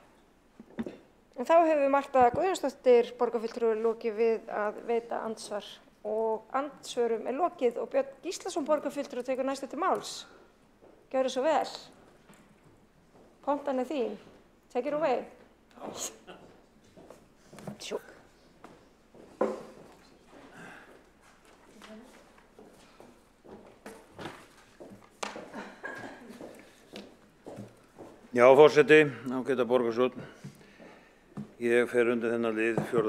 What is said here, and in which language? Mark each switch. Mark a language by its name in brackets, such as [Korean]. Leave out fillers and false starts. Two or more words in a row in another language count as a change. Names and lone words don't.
[Icelandic] En þá hefur Marta Guðjónsdóttir, borgarfulltrúi, lokið við að veita andsvar og andsvörum lokið og Björn Gíslason borgarfulltrúi tekur næstu til máls. Gjörðu svo vel. Pontan þín. [English] Take it away. [Icelandic] Já, forseti, ágæta borgarstjórn. Ég fer undir þennan lið, 4.